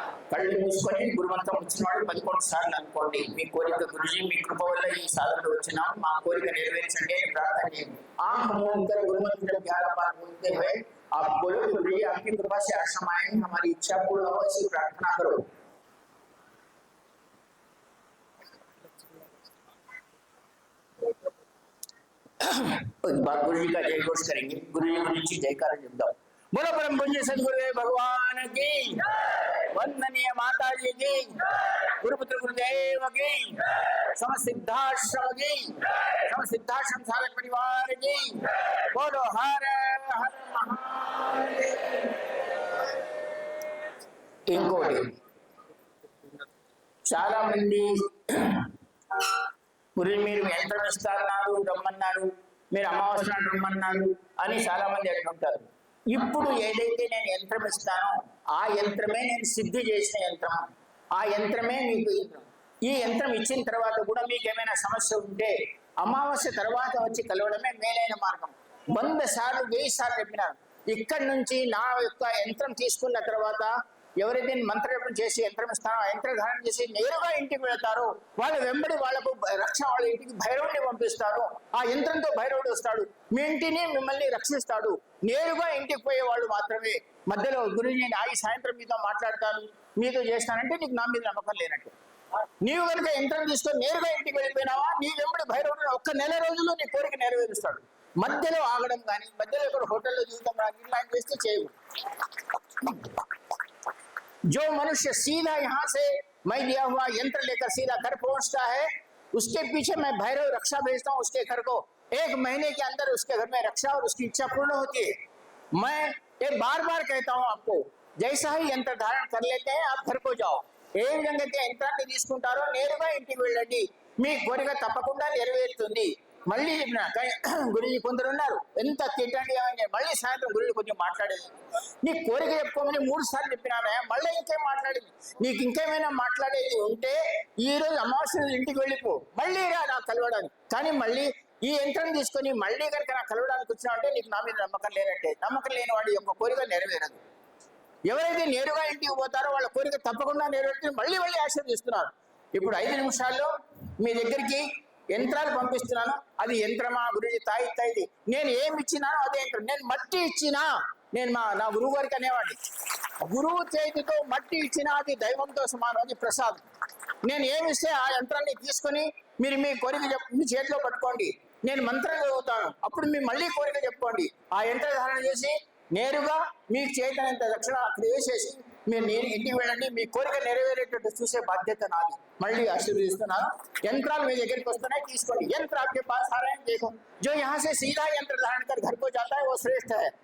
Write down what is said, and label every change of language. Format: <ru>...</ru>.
<te>కళ్ళు మూసుకొని గురుమంత్రం వచ్చిన వాళ్ళు 11 సార్లు అనుకోండి. మీ కోరిక గురుజీ మీ కృప వల్ల ఈ సాధనలో వచ్చినాం, మా కోరిక నెరవేర్చండి అని ప్రార్థన చేయండి.</te> <hi>आंख मूंद कर गुरुमंत्र जब 11 बार बोलते हुए आप बोलो गुरुजी आपकी कृपा से आश्रम आए, हमारी इच्छा पूर्ण हो, ऐसी प्रार्थना करो. बात गुरुजी का जय घोष करेंगे. गुरुजी की जयकार जब बोलो परम पूज्य सदगुरुदेव भगवान की, वंदनीय माता जी की, गुरुपुत्र गुरुदेव की, समस्त सिद्धाश्रम की, समस्त सिद्धाश्रम साधक परिवार की, बोलो हर हर महादेव.</hi> <te>ఇంకోటి చాలా మంది గురువు మీరు యంత్రం ఇస్తారన్నారు, రమ్మన్నారు, మీరు అమావాస్య నాడు రమ్మన్నారు అని చాలా మంది అంటుంటారు. ఇప్పుడు ఏదైతే నేను యంత్రం ఇస్తానో ఆ యంత్రమే నేను సిద్ధి చేసిన యంత్రం, ఆ యంత్రమే మీకు యంత్రం. ఈ యంత్రం ఇచ్చిన తర్వాత కూడా మీకు ఏమైనా సమస్య ఉంటే అమావాస్య తర్వాత వచ్చి కలవడమే మేలైన మార్గం. 100 సార్లు 1000 సార్లు చెప్పినాను. ఇక్కడి నుంచి నా యొక్క యంత్రం తీసుకున్న తర్వాత ఎవరైతే మంత్రజపం చేసి యంత్రం ఇస్తారో ఆ యంత్రధారణ చేసి నేరుగా ఇంటికి వెళ్తారో వాళ్ళ వెంబడి వాళ్ళకు రక్ష, వాళ్ళ ఇంటికి భైరవుడిని పంపిస్తారు. ఆ యంత్రంతో భైరవుడు వస్తాడు, మీ ఇంటిని మిమ్మల్ని రక్షిస్తాడు. నేరుగా ఇంటికి పోయే వాళ్ళు మాత్రమే. మధ్యలో గురుజీ నేను ఆగి సాయంత్రం మీతో మాట్లాడతాను, మీతో చేస్తానంటే నీకు నా మీద నమ్మకం లేనట్టు. నీవు కనుక యంత్రం తీసుకొని నేరుగా ఇంటికి వెళ్ళిపోయినావా, నీ వెంబడి భైరవుడు 1 నెల రోజుల్లో నీ కోరిక నెరవేరుస్తాడు. మధ్యలో ఆగడం కానీ, మధ్యలో ఇక్కడ హోటల్లో చూడటం కానీ ఇట్లాంటి చేస్తే చేయవు.</te> <hi>जो मनुष्य सीधा यहाँ से मैं दिया हुआ यंत्र लेकर सीधा घर पहुंचता है, उसके पीछे मैं भैरव रक्षा भेजता हूँ. उसके घर को 1 महीने के अंदर उसके घर में रक्षा और उसकी इच्छा पूर्ण होती है. मैं ये बार बार कहता हूँ आपको, जैसा ही यंत्र धारण कर लेते हैं आप घर को जाओ,</hi> <te>ఏ విధంగా అయితే యంత్రాన్ని తీసుకుంటారో నేరుగా ఇంటికి వెళ్ళండి, మీ కోరిక తప్పకుండా నెరవేరుతుంది. మళ్ళీ చెప్పిన గురుజీ కొందరు ఉన్నారు, ఎంత తిట్టండి అని మళ్ళీ సాయంత్రం గురుజీ కొంచెం మాట్లాడేది. నీ కోరిక చెప్పుకోమని 3 సార్లు చెప్పినామే, మళ్ళీ ఇంకేం మాట్లాడేది. నీకు ఇంకేమైనా మాట్లాడేది ఉంటే ఈ రోజు అమావాస్య ఇంటికి వెళ్ళిపో, మళ్ళీ రా నాకు కలవడానికి. కానీ మళ్ళీ ఈ యంత్రం తీసుకొని మళ్ళీ కనుక నాకు కలవడానికి వచ్చినావంటే నీకు నా మీద నమ్మకం లేనట్టే. నమ్మకం లేని వాడి యొక్క కోరిక నెరవేరదు. ఎవరైతే నేరుగా ఇంటికి పోతారో వాళ్ళ కోరిక తప్పకుండా నెరవేరుతుంది. మళ్ళీ మళ్ళీ ఆశీర్వదిస్తున్నారు. ఇప్పుడు 5 నిమిషాల్లో మీ దగ్గరికి యంత్రాలు పంపిస్తున్నాను. అది యంత్రమా గురుజీ తాయి నేను ఏమి ఇచ్చినానో అదే యంత్రం. నేను మట్టి ఇచ్చినా, నేను నా గురువు గారికి అనేవాడిని, గురువు చేతితో మట్టి ఇచ్చినా అది దైవంతో సమానం, అది ప్రసాదం. నేను ఏమి ఇస్తే ఆ యంత్రాన్ని తీసుకొని మీరు మీ కోరిక మీ చేతిలో పట్టుకోండి, నేను మంత్రం చదువుతాను, అప్పుడు మీ మళ్ళీ కోరిక చెప్పుకోండి. ఆ యంత్ర ధారణ చేసి నేరుగా మీకు చేతనంత దక్షిణ అక్కడ వేసేసి మీరు ఇంటికి వెళ్ళండి, మీ కోరిక నెరవేరేటట్టు చూసే బాధ్యత నాది. మళ్ళీ ఆశీర్వదిస్తున్నాను. యంత్రాలు మీ దగ్గరికి వస్తున్నాయి, తీసుకోండి.</te> <hi>यंत्र आपके पास आ रहे हैं, देखो जो यहाँ से सीधा यंत्र धारण कर घर को जाता है वो श्रेष्ठ है.</hi>